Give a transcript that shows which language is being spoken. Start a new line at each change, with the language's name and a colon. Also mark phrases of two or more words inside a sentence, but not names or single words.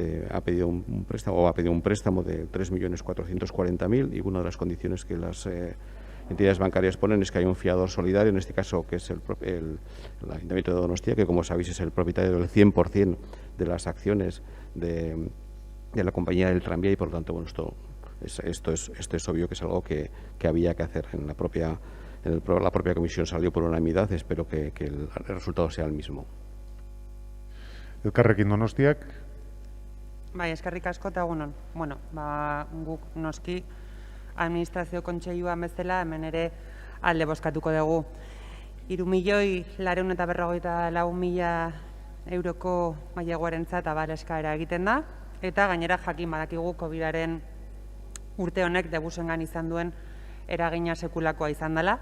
Spanish: ha pedido un préstamo de 3.440.000 y una de las condiciones que las entidades bancarias ponen es que haya un fiador solidario, en este caso que es el Ayuntamiento de Donostia, que como sabéis es el propietario del 100% de las acciones de la compañía del tranvía y por lo tanto bueno, esto es obvio que es algo que había que hacer. La propia comisión salió por unanimidad, espero que el resultado sea el mismo.
Basque: Elkarrekin Donostiak. Bai, eskerrik asko eta egun on. Bueno, guk noski administrazio kontseiluan bezala hemen ere alde bozkatuko dugu. 3.454.000 euroko maileguarentzat abal eskaera egiten da eta gainera jakin badakigu Covidaren urte honek DEBUSengan izan duen eragina sekulakoa izan dela.